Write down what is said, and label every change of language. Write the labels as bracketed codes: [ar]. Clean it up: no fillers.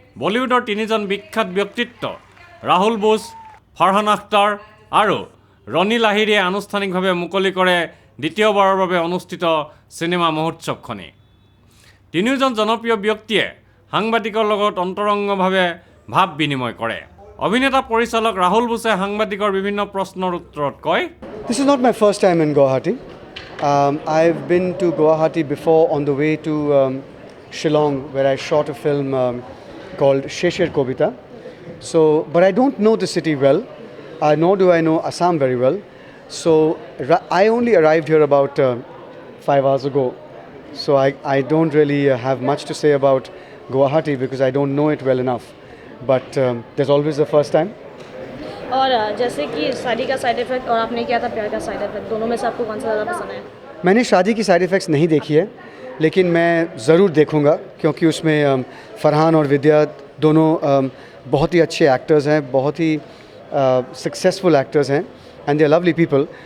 [as] বলিউডৰ তিনিজন বিখ্যাত ব্যক্তিত্ব ৰাহুল বোস, ফাৰহান আখতাৰ আৰু ৰনি লাহিৰীয়ে আনুষ্ঠানিকভাৱে মুকলি কৰে দ্বিতীয়বাৰৰ বাবে অনুষ্ঠিত চিনেমা মহোৎসৱখনি। তিনিওজন জনপ্ৰিয় ব্যক্তিয়ে সাংবাদিকৰ লগত অন্তৰংগভাৱে ভাৱ বিনিময় কৰে। অভিনেতা পৰিচালক ৰাহুল বোসে সাংবাদিকৰ বিভিন্ন প্ৰশ্নৰ উত্তৰত কয়, [en] This is not my first time in Guwahati. I've been to Guwahati before on the way to Shillong, where I shot a film called Sheshir Kobita. But I don't know the city well, nor do I know Assam very well. So I only arrived here about 5 hours ago. So I don't really have much to say about Guwahati because I don't know it well enough. But there's always the first time. [hi] और जैसे कि शादी का side effect और आपने किया था प्यार का साइड इफेक्ट, दोनों में से आपको कौन सा ज़्यादा पसंद है? मैंने शादी की साइड इफ़ेक्ट्स नहीं देखी है, लेकिन मैं ज़रूर देखूंगा क्योंकि उसमें फरहान और विद्या दोनों बहुत ही अच्छे एक्टर्स हैं, बहुत ही सक्सेसफुल एक्टर्स हैं [en] And they are lovely people.